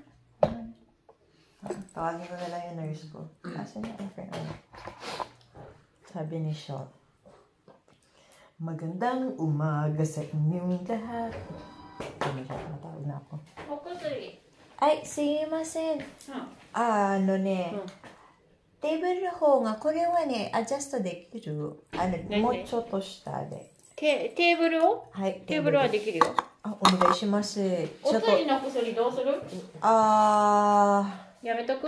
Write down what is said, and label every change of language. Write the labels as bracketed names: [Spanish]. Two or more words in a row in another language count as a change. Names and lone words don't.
[Filipino] Tawagin ko na lang yung nurse ko. Kasi na sabi ni Shaw, magandang umaga sa inyong lahat. Matawag na ako. Ay, [Japanese] sumimasen. Table の方が、これはね、アジャストできる。もうちょっと下で。テーブルをはい。テーブルはできるよ。お願いします。お通じの薬どうする？やめとく？